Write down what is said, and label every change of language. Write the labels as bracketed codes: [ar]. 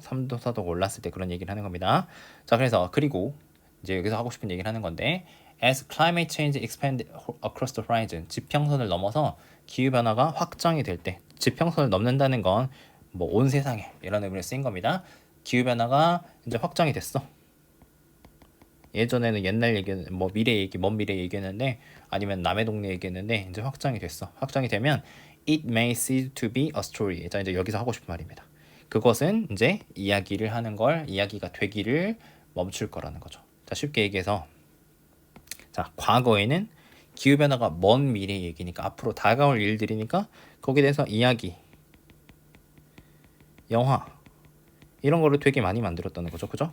[ko] 3도 4도 올랐을 때 그런 얘기를 하는 겁니다. 자, 그래서 그리고 이제 여기서 하고 싶은 얘기를 하는 건데, [en] as climate change expand across the horizon, [ko] 지평선을 넘어서 기후변화가 확장이 될 때, 지평선을 넘는다는 건 뭐 온 세상에 이런 의미로 쓰인 겁니다. 기후변화가 이제 확장이 됐어. 예전에는 옛날 얘기, 뭐 미래 얘기, 먼 미래 얘기했는데, 아니면 남의 동네 얘기했는데, 이제 확장이 됐어. 확장이 되면 [en] it may cease to be a story. [ko] 자, 이제 여기서 하고 싶은 말입니다. 그것은 이제 이야기를 하는 걸, 이야기가 되기를 멈출 거라는 거죠. 자, 쉽게 얘기해서, 자, 과거에는 기후변화가 먼 미래 얘기니까, 앞으로 다가올 일들이니까 거기에 대해서 이야기, 영화 이런 거를 되게 많이 만들었다는 거죠. 그죠?